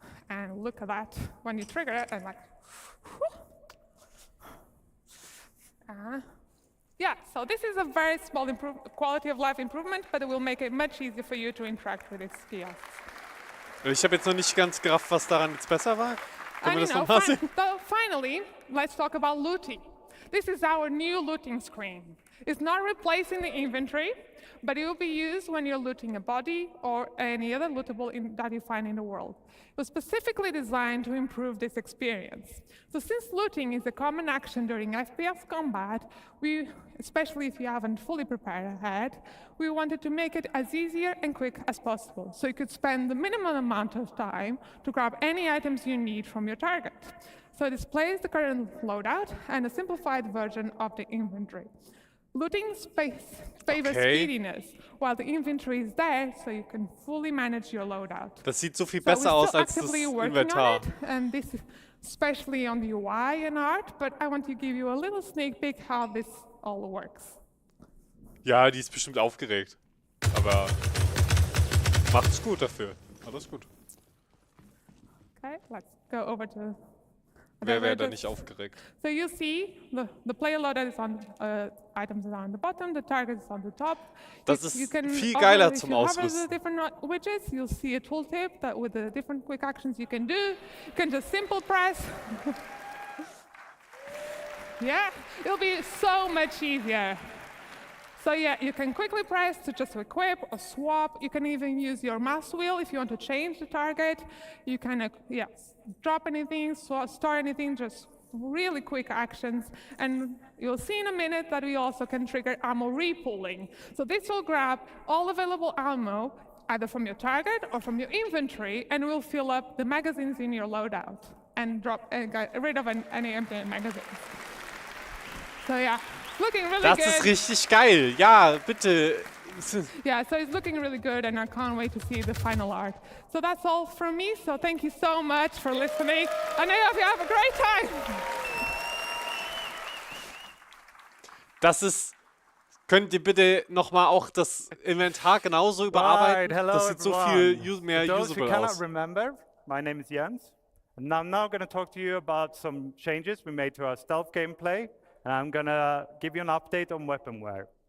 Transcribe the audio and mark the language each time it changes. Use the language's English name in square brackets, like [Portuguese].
[English] And look at that. When you trigger it, I'm like, yeah, so this is a very small quality of life improvement, but it will make it much easier for you to interact with its kiosks. [German] Ich habe jetzt noch nicht ganz gerafft, was daran jetzt besser war. Können wir das nochmal sehen? [English] So finally, let's talk about looting. This is our new looting screen. It's not replacing the inventory, but it will be used when you're looting a body or any other lootable that you find in the world. It was specifically designed to improve this experience. So since looting is a common action during FPS combat, especially if you haven't fully prepared ahead, we wanted to make it as easier and quick as possible, so you could spend the minimum amount of time to grab any items you need from your target. So it displays the current loadout and a simplified version of the inventory. Looting favors speediness, while the inventory is there, so you can fully manage your loadout. [German] Das sieht so viel besser aus als das Inventar. [English] And this is especially on the UI and art, but I want to give you a little sneak peek how this all works. [German] Ja, die ist bestimmt aufgeregt, aber macht's gut dafür. Alles gut. [English] Okay, let's go over to. [German] Wer wäre da nicht aufgeregt? [English] So you see, the player loader is on items are on the bottom, the target is on the top. [German] Das ist viel geiler zum Ausrüsten. [English] Different widgets, you'll see a tooltip that with the different quick actions you can do. You can just simple press. Yeah, it'll be so much easier. So yeah, you can quickly press to just equip or swap. You can even use your mouse wheel if you want to change the target. You can drop anything, store anything, just really quick actions. And you'll see in a minute that we also can trigger ammo repooling. So this will grab all available ammo, either from your target or from your inventory, and will fill up the magazines in your loadout and get rid of any empty magazines. So yeah. Looking really [German] das [English] good. [German] Ist richtig geil. Ja, bitte. [English] Yeah, so it's looking really good, and I can't wait to see the final art. So that's all from me. So thank you so much for listening, and I hope you have a great time. [German] Das ist. Könnt ihr bitte nochmal auch das Inventar genauso überarbeiten? [English] Hello, [German] das sieht so viel mehr usable aus. [English] Remember, my name is Jens, and I'm now going to talk to you about some changes we made to our stealth gameplay. And I'm gonna give you an update on weaponware.